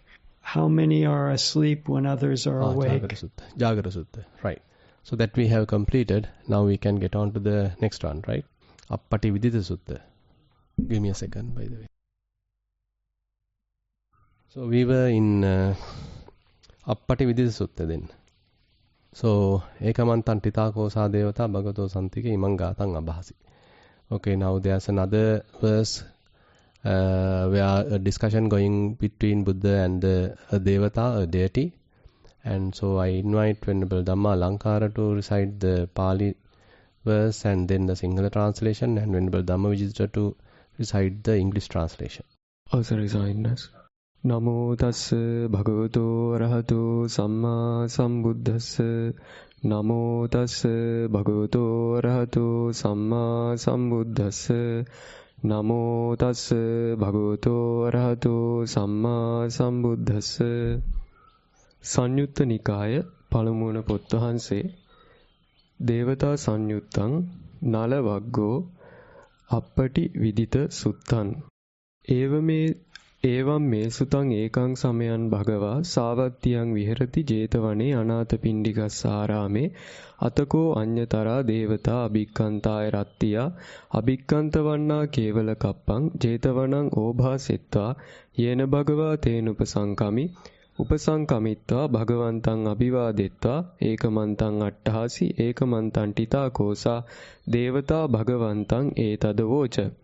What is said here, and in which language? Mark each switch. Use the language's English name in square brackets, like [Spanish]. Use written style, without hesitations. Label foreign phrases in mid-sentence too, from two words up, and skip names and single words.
[English] How many are asleep when others are awake? Jagara Sutta. Right. So that we have completed. Now we can get on to the next one, right? Appati Vidita Sutta. Give me a second, by the way. So we were in Appati Vidita Sutta then. [Pali] So Ekamantan Titakosa Devata Bhagato Santike Imangatang Abhasi. [English] Okay, now there's another verse where a discussion going between Buddha and a Devata, a deity. And so I invite Venerable Dhamma Alankara to recite the Pali verse and then the Sinhala translation, and Venerable Dhamma Vijita to recite the English translation. Awesari Sainnas. [Pali] Namo tassa bhagavato arahato samma sambuddhassa. Namo tassa bhagavato arahato samma sambuddhassa. Namo tassa bhagavato arahato samma sambuddhassa. [Sinhala] සංයුත්ත නිකාය පළමුවන පොත් වහන්සේ [Pali] දේවතා සංයුත්තං නල වග්ගෝ අප්පටි විදිත සුත්තං ඒවම් මේ සුතං ඒකං සමයන් භගවා සාවත්තියං විහෙරති 제තවනේ අනාථපිණ්ඩිකස්සාරාමේ අතකෝ අඤ්ඤතරා දේවතා අභික්ඛන්තාය රත්තියා අභික්ඛන්තවන්නා කේවල කප්පං 제තවනං ඕභාසෙත්වා යේන භගවා තේනුපසංකමි උපසංකමිත්වා භගවන්තං අභිවාදෙත්වා ඒකමන්තං අට්ඨහසි ඒකමන්තං ටිතාකෝසා දේවතා භගවන්තං ඒතදවෝච